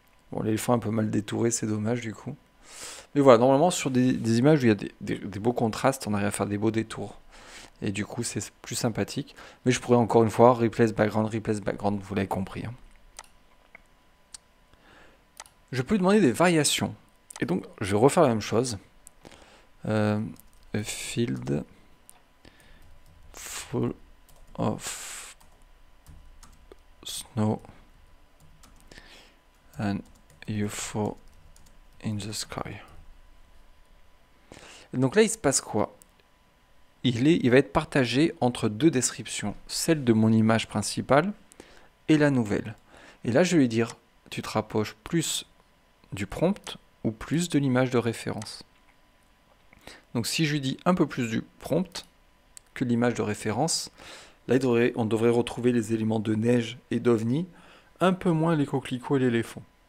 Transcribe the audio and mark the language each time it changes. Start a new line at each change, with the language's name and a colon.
French: Bon, l'éléphant est un peu mal détouré, c'est dommage du coup. Mais voilà, normalement sur des images où il y a des beaux contrastes, on arrive à faire des beaux détours. Et du coup, c'est plus sympathique. Mais je pourrais encore une fois, replace background, vous l'avez compris. Hein. Je peux lui demander des variations. Et donc, je vais refaire la même chose.
English: A field full of snow and UFO in the sky.
French: Et donc là, il se passe quoi? Il va être partagé entre 2 descriptions, celle de mon image principale et la nouvelle. Et là, je vais lui dire, tu te rapproches plus du prompt ou plus de l'image de référence. Donc si je lui dis un peu plus du prompt que l'image de référence, là, on devrait retrouver les éléments de neige et d'ovni, un peu moins les coquelicots et l'éléphant.